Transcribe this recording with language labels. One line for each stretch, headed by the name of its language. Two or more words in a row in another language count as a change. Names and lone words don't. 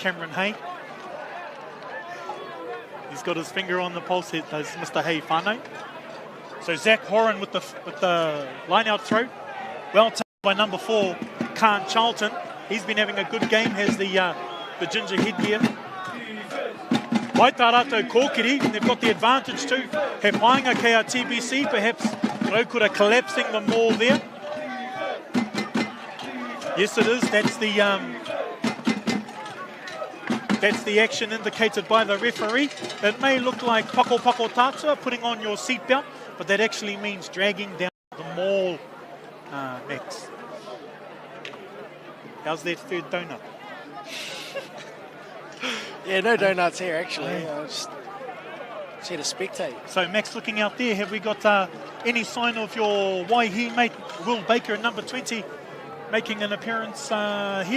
English: Cameron Hay. He's got his finger on the pulse here, does Mr. Hay whānau. So Zach Horan with the line-out throw. Well taken by number 4, Khan Charlton. He's been having a good game, has the the ginger headgear.
Māori: Mai tā rātou kōkiri,
English: they've got the advantage too.
Māori: He painga kei a TBC, perhaps Raukura collapsing the maul there.
English: Yes, it is. That's the action indicated by the referee. It may look like
Māori: pako tātua,
English: putting on your seatbelt, but that actually means dragging down the maul, Max. How's that third donut? Yeah, no donuts here actually. Just here to spectate. So Max, looking out there, have we got any sign of your Waihi mate Will Baker at number 20 making an appearance here?